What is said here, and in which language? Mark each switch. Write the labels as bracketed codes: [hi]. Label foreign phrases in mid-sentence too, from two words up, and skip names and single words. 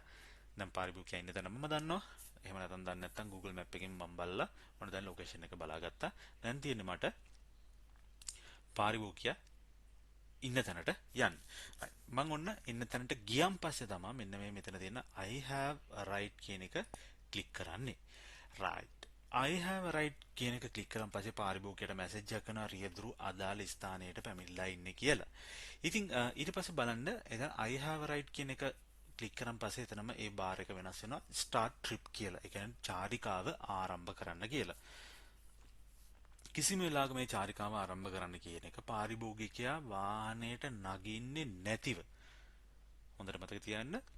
[si] දැන් පාරිභෝගිකයා ඉන්න තැන මම දන්නවා. එහෙම නැත්නම් දන්නේ නැත්නම් Google Map එකෙන් මම බලලා මම දැන් ලොකේෂන් එක බලාගත්තා. දැන් තියෙන්නේ මට පාරිභෝගිකයා ඉන්න තැනට යන්න. මම ඔන්න ඉන්න තැනට ගියන් පස්සේ තමයි මෙන්න මේ මෙතන තියෙන [en] I have a right [si] කියන එක ක්ලික් කරන්නේ. [en] right. I have a right [si] කියන එක ක්ලික් කරන් පස්සේ පාරිභෝගිකයට මැසේජ් එකක් කරනවා රියදුරු අදාළ ස්ථානයට පැමිණලා ඉන්නේ කියලා. ඉතින් ඊට පස්සේ බලන්න එතන [en] I have a right [si] කියන එක ක්ලික් කරන් පස්සේ එතනම ඒ බාර් එක වෙනස් වෙනවා [en] start trip [si] කියලා. ඒ කියන්නේ චාරිකාව ආරම්භ කරන්න කියලා. කිසිම වෙලාවක මේ චාරිකාව ආරම්භ කරන්න කියන එක පාරිභෝගිකයා වාහනයට නගින්නේ නැතිව හොඳට මතක තියාගන්න.